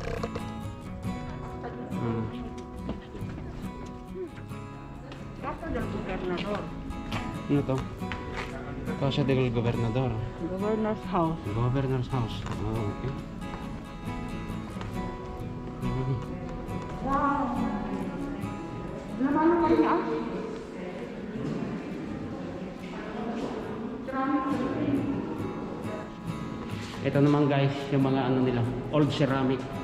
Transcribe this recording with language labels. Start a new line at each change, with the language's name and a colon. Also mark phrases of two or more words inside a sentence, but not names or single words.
Spanish: Casa del Gobernador.
Filipino: Ano to?
Spanish: Casa del Gobernador.
English: Governor's house. Governor's house. Oh, okay. Wow.
Filipino: Naman pa niya. Ito naman guys, yung mga ano nila,
English: old ceramic.